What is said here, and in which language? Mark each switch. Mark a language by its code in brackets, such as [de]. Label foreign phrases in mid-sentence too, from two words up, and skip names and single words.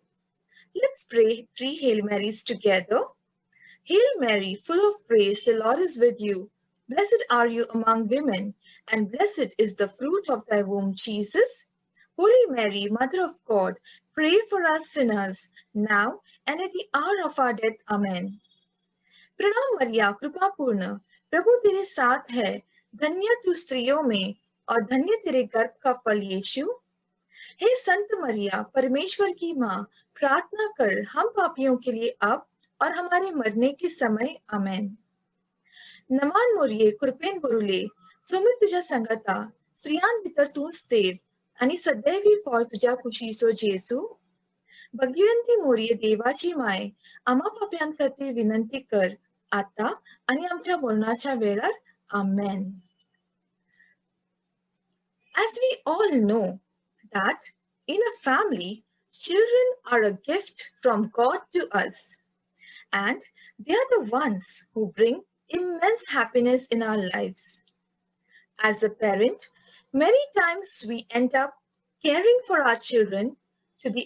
[en] Let's pray 3 Hail Marys together. Hail Mary, full of grace, the Lord is with you. Blessed are you among women, and blessed is the fruit of thy womb, Jesus. Holy Mary, Mother of God, pray for us sinners, now and at the hour of our death. [hi] Amen. प्रणाम मरिया कृपा पूर्ण प्रभु तेरे साथ है धन्य तू स्त्रियों में और धन्य तेरे गर्भ का फल यीशु हे संत मरिया परमेश्वर की माँ प्रार्थना कर हम पापियों के लिए अब और हमारे मरने के समय आमेन [kok] नमान मोरिये कृपेन बुरुले सुमित तुझ्या संगता स्त्रियां भितर तूच देव आणि सदैवी फळ तुझ्या कुशीचो जेजू भगवंती मोरिये देवाची माय आम्हा पाप्यांखातीर विनंती कर आता आणि आमच्या मरणाच्या वेळार आमेन [en] As we all know that in a family, children are a gift from God to us, and they are the ones who bring immense happiness in our lives. As a parent, many times we end up caring for our children to the